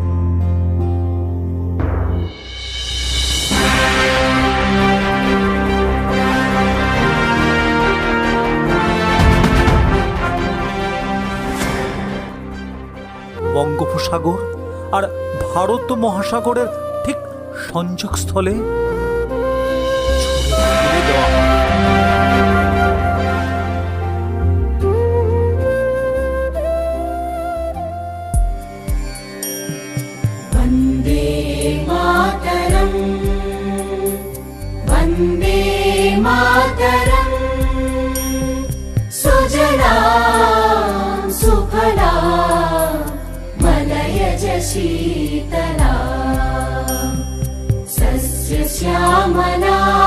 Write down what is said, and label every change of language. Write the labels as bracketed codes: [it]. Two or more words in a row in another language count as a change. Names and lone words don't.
[bn] বঙ্গোপসাগর আর ভারত মহাসাগরের ঠিক সংযোগস্থলে ছুড়ে দেওয়া হয়। [sa] वन्दे मातरम् वन्दे मातरम् सुजला सुफला मलयज शीतला सस्यश्यामला